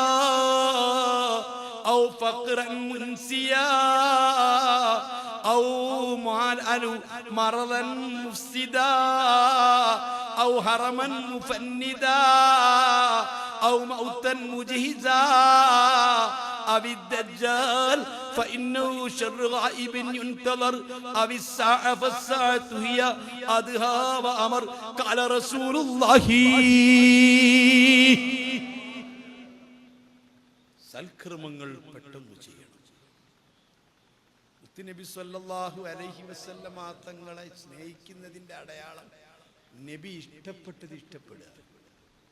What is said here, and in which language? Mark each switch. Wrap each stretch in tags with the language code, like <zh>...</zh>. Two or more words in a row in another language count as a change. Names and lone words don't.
<ar>أو فقرا منسيا أو مرضا مفسدا أو هرما مفندا أو موتا مجهزا أو الدجال فإنه شر غائب ينتظر أو الساعة فالساعة هي أدهى وأمر قال رسول الله.</ar> <ml>സൽക്കർമ്മങ്ങൾ പെട്ടെന്ന് ചെയ്യണം. നബി</ml> <ar>صلى الله عليه وسلم</ar> <ml>തങ്ങളെ സ്നേഹിക്കുന്നതിന്റെ അടയാളം നബി ഇഷ്ടപ്പെട്ടത് ഇഷ്ടപ്പെടുക.</ml>